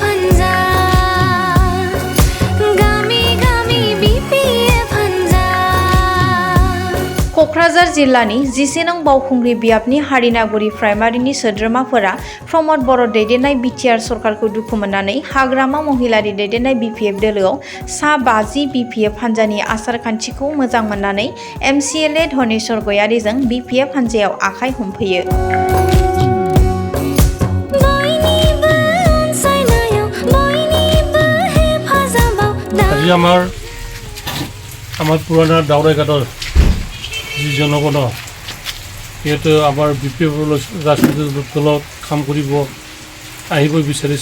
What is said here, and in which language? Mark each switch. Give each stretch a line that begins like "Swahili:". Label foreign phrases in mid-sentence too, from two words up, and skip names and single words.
Bodo: कक्राझार जिल्लानि 11 नं बावखुंग्रि बियाबनि हारिनागुरि प्राइमारिनि सोद्रोमाफोरा प्रमद बर' दैदेननाय बिटिआर सरकारखौ दुखु मोननानै हाग्रामा महिलारि दैदेननाय बिपिएफ दोलोआव सा 50 बिपिएफ हान्जानि आसार खान्थिखौ मोजां मोननानै एमसिएलए धनेश्वर गयारीजों बिपिएफ हान्जायाव आखाइ हमफैयो।
Assamese: আমার পুরানা দাউরাইঘাটৰ যি জনগণ সিহঁতে আমাৰ বিপিএফ ৰাজনৈতিক দলত কাম কৰিব আহিব বিচাৰিছে।